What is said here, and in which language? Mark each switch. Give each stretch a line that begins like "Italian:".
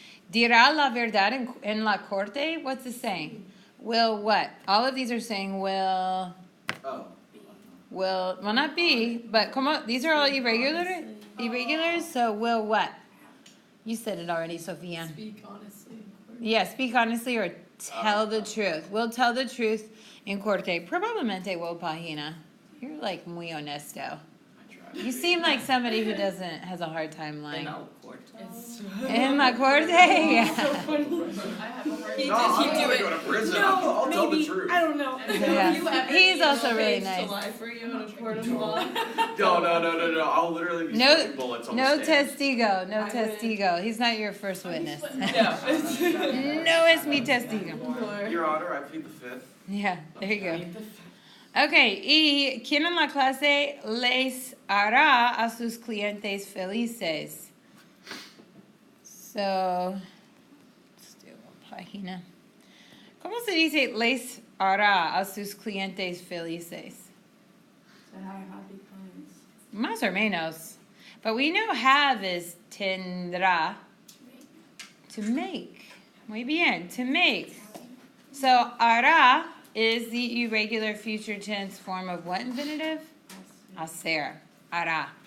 Spanish: Dirá la verdad en la corte?
English: What's it saying? Will what? All of these are saying will. Oh. Will, well, not be, but these are all irregulars, so will what? You said it already, Sophia. Speak honestly. Yeah, speak honestly or tell the truth. We'll tell the truth in corte.
Spanish: Probablemente will, página. You're like muy honesto.
English: You seem like somebody who has a hard time lying. In la corte? Yeah. I have a hard No, I'm gonna go to prison. I'll tell the truth. I don't know. Yeah. He's also really nice. To lie for you in a court of law. No. I'll literally be spitting bullets on no the stand.
Spanish: testigo, no testigo.
English: He's not your first witness. No.
Spanish: No es mi testigo.
English: Your Honor, I plead the fifth. Yeah, there you go.
Spanish: Okay, y ¿quién en la clase les hará a sus clientes felices?
English: So, let's do one página.
Spanish: ¿Cómo se dice les hará a sus clientes felices?
English: To have happy clients.
Spanish: Más o menos.
English: But we know have is tendrá. To make. Muy bien, to make. So, hará is the irregular future tense form of what infinitive? Hacer. Hará.